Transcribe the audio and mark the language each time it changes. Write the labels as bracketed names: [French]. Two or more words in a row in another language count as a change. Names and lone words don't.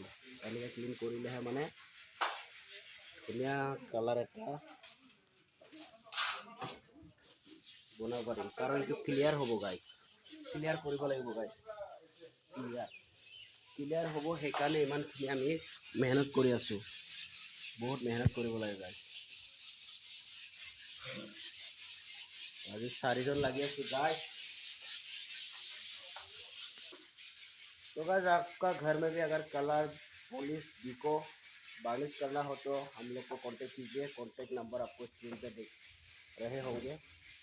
[Assamese] এনেকে ক্লিন কৰিলেহে মানে ধুনীয়া কালাৰ এটা বনাব পাৰিম কাৰণ এইটো ক্লিয়াৰ হ'ব গাইস। ক্লিয়াৰ কৰিব লাগিব গাইস। ক্লিয়াৰ হ'ব সেইকাৰণে ইমানখিনি আমি মেহনত কৰি আছোঁ। বহুত মেহনত কৰিব লাগে গাইস। [Hindi] अभी 4 जन लगे गाइस। तो गाइस आपका घर में भी अगर [English] colour polish duco varnish [Hindi] करना हो तो हम लोग को कांटेक्ट कीजिए। कांटेक्ट नंबर आपको स्क्रीन पे दिख रहे होंगे।